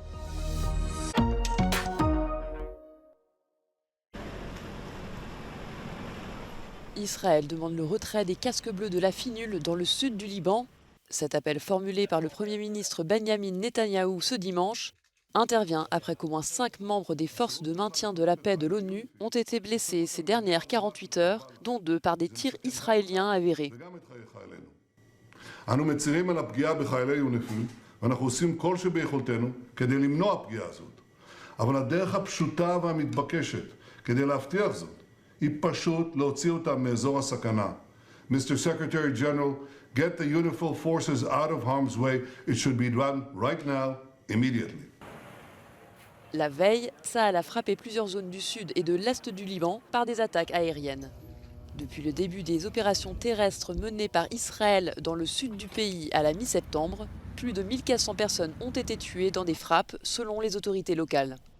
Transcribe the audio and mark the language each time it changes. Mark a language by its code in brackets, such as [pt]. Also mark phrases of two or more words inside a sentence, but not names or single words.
[fr] Israël demande le retrait des casques bleus de la FINUL dans le sud du Liban. Cet appel formulé par le Premier ministre Benyamin Netanyahou ce dimanche intervient après qu'au moins 5 membres des forces de maintien de la paix de l'ONU ont été blessés ces dernières 48 heures, dont 2 par des tirs israéliens avérés. [he] אנו מצרים על הפגיעה בחיילי יוניפי"ל ואנחנו עושים כל שביכולתנו כדי למנוע פגיעה זאת. אבל הדרך הפשוטה והמתבקשת כדי להבטיח זאת היא פשוט להוציא אותם מאזור הסכנה. [en] Mr. Secretary General, get the UNIFIL forces out of harm's way. It should be done right now, immediately. [fr] La veille, Tsahal a frappé plusieurs zones du sud et de l'est du Liban par des attaques aériennes. Depuis le début des opérations terrestres menées par Israël dans le sud du pays à la mi-septembre, plus de 1400 personnes ont été tuées dans des frappes selon les autorités locales.